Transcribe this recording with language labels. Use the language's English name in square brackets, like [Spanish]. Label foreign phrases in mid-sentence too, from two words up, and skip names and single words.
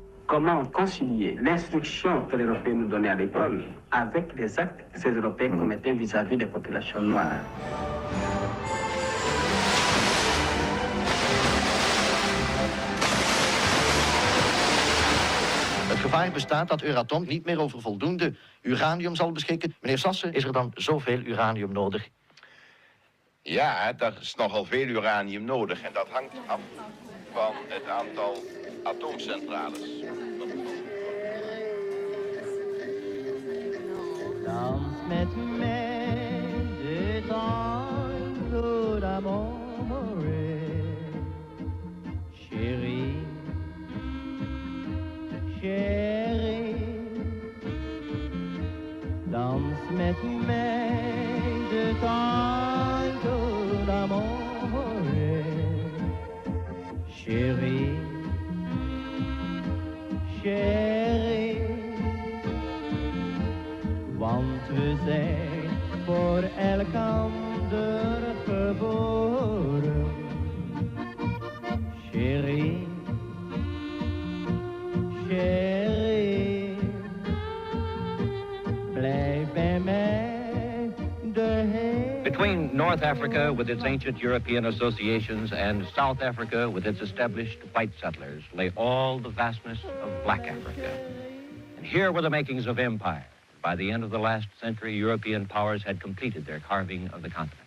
[French] comment concilier l'instruction que les Européens nous donnaient à l'école avec les actes que ces Européens commettaient vis-à-vis des populations noires. [Dutch] Het gevaar bestaat dat Euratom niet meer over voldoende uranium zal beschikken. Meneer Sassen, is er dan zoveel uranium nodig? Ja, er is nogal veel uranium nodig en dat hangt af van het aantal atoomcentrales. Dans met mij de [Italian] tango d'amore, [French] chérie, chérie. [Dutch] Dans met mij de [Italian] tango d'amore, [French] chérie, chérie. [Dutch] Want we zijn voor elkander geboren, [French] chérie, chérie. [Dutch] Blijf bij mij de hele... [English] Between North Africa with its ancient European associations and South Africa with its established white settlers lay all the vastness of black Africa. And here were the makings of empire. By the end of the last century, European powers had completed their carving of the continent.